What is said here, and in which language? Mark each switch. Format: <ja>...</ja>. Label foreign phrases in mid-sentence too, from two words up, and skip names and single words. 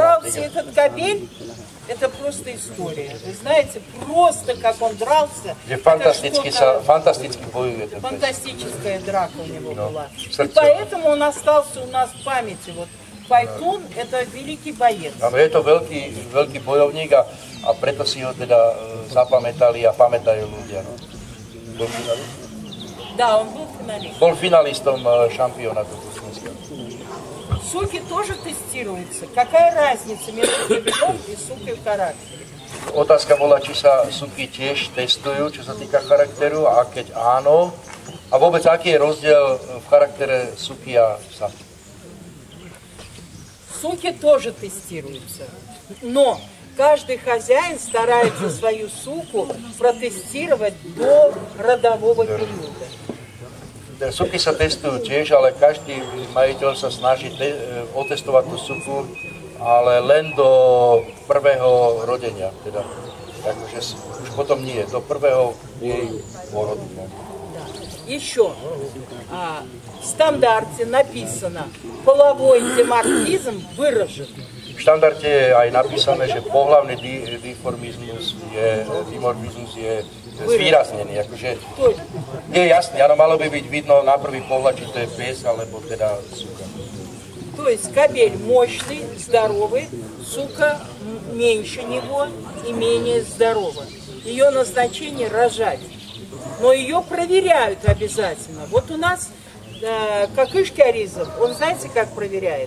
<ru>дрался этот кобель, это просто история. Вы знаете, просто как он дрался. Фантастически бojuje. Фантастическая драка у него была. И Сердце. поэтому он остался у нас в памяти. Вот Пайтун – это великий боец.</ru> <sk>Je to veľký bojovník a preto si ho teda zapamätali a pamätajú ľudia. No.</sk> <ru>Да, он был финалист.</ru> <sk>Bol finalistom šampionátu Slovenska.</sk> <ru>Суки тоже тестируются. Какая разница между кобелем и сукой в характере?</ru> <sk>Otázka bola, či sa suky tiež testujú, čo sa týka charakteru, a keď áno, a vôbec aký je rozdiel v charaktere suky a psa?</sk> <ru>Суки тоже тестируются. Но каждый хозяин старается свою суку протестировать до родового периода.</ru> <sk>Suky sa testujú tiež, ale každý majiteľ sa snaží otestovať tú suku, ale len do prvého rodenia. Teda, takže už potom nie, do prvého jej pôrodu.</sk> <ru>Еще в стандарте написано половой dimorfizm выражен.</ru> <sk>V štandarde je aj napísané, že pohlavný dimorfizmus je zvýraznený. Akože je jasný, áno, malo by byť vidno na prvý pohľad, či to je pes, alebo teda suka.</sk> <ru>То есть кобель мощный, здоровый, сука меньше него и менее здорова. Ее назначение рожать. Но ее проверяют обязательно. Вот у нас Какышки Аризов, он знаете, как проверяет?</ru>